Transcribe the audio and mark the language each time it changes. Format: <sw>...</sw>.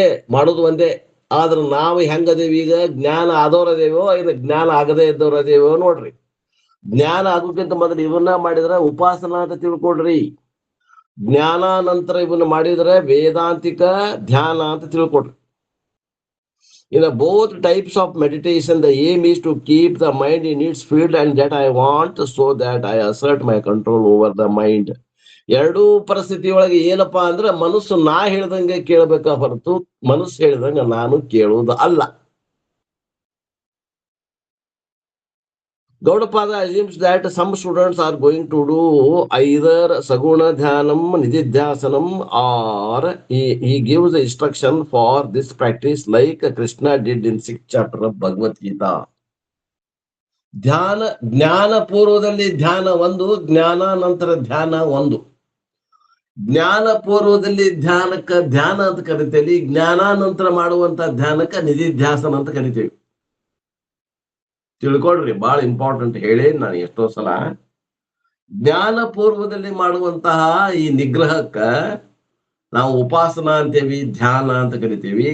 <kn>ಮಾಡೋದು ಒಂದೇ, ಆದ್ರ ನಾವು ಹೆಂಗದೇವಿ ಈಗ ಜ್ಞಾನ ಆದವ್ರದೇವೋ ಇದು ಜ್ಞಾನ ಆಗದೇ ಇದ್ದವ್ರದೇವೋ ನೋಡ್ರಿ. ಜ್ಞಾನ ಆಗೋಕ್ಕಿಂತ ಮೊದಲು ಇವನ್ನ ಮಾಡಿದ್ರ ಉಪಾಸನ ಅಂತ ತಿಳ್ಕೊಡ್ರಿ. ಜ್ಞಾನಾನಂತರ ಇವನ್ನ ಮಾಡಿದ್ರೆ ವೇದಾಂತಿಕ ಧ್ಯಾನ ಅಂತ ತಿಳ್ಕೊಡ್ರಿ.</kn> <en>In both types of meditation, the aim is to keep the mind in its field and that I want, so that I assert my control over the mind.</en> <kn>ಎರಡೂ ಪರಿಸ್ಥಿತಿ ಒಳಗೆ ಏನಪ್ಪಾ ಅಂದ್ರೆ ಮನಸ್ಸು ನಾ ಹೇಳ್ದಂಗೆ ಕೇಳಬೇಕ ಹೊರತು ಮನಸ್ಸು ಹೇಳ್ದಂಗ ನಾನು ಕೇಳುವುದು ಅಲ್ಲ.</kn> <en>Gaudapada assumes that some students are going to do either Saguna Dhyanam, Nididhyasanam, or he gives the instruction for this practice like Krishna did in 6th chapter of Bhagavad Gita.</en> <kn>ಜ್ಞಾನ ಪೂರ್ವದಲ್ಲಿ ಧ್ಯಾನ ಒಂದು, ಜ್ಞಾನಾನಂತರ ಧ್ಯಾನ ಒಂದು. ಜ್ಞಾನ ಪೂರ್ವದಲ್ಲಿ ಧ್ಯಾನಕ್ಕ ಧ್ಯಾನ ಅಂತ ಕರಿತೇವಿ, ಜ್ಞಾನಾನಂತರ ಮಾಡುವಂತ ಧ್ಯಾನಕ್ಕ ನಿಧಿಧ್ಯಾಸನ ಅಂತ ಕರಿತೇವಿ. ತಿಳ್ಕೊಡ್ರಿ, ಬಹಳ ಇಂಪಾರ್ಟೆಂಟ್ ಹೇಳಿ ನಾನು ಎಷ್ಟೋ ಸಲ. ಜ್ಞಾನ ಪೂರ್ವದಲ್ಲಿ ಮಾಡುವಂತಹ ಈ ನಿಗ್ರಹಕ್ಕ ನಾವು ಉಪಾಸನ ಅಂತೇವಿ, ಧ್ಯಾನ ಅಂತ ಕರಿತೀವಿ.</kn>